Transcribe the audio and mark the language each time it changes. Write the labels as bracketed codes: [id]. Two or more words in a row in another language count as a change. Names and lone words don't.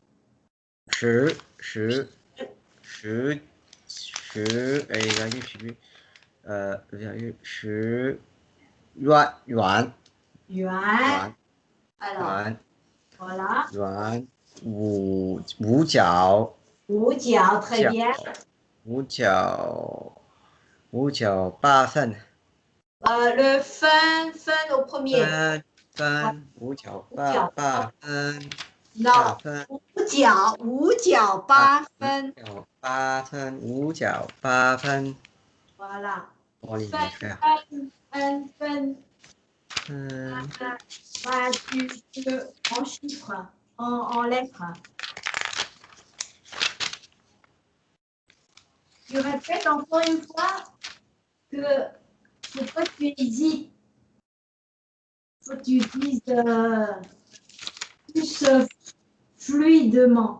[zh] 十，哎，赶紧去，元。 [fr] yuan. Alors, [zh] 元 [fr] voilà. [zh] 元五角。五角, [fr] très bien. [zh] 五角八分。 [fr] Le fin au premier. [zh] 五角五角八分。，no，五角八分。五角八分。 [fr] voilà， [zh] 我理分解。 [fr] 分。Bah, en chiffres, en lettres. Tu répètes encore une fois que pourquoi tu hésites. Faut que tu dises plus fluidement.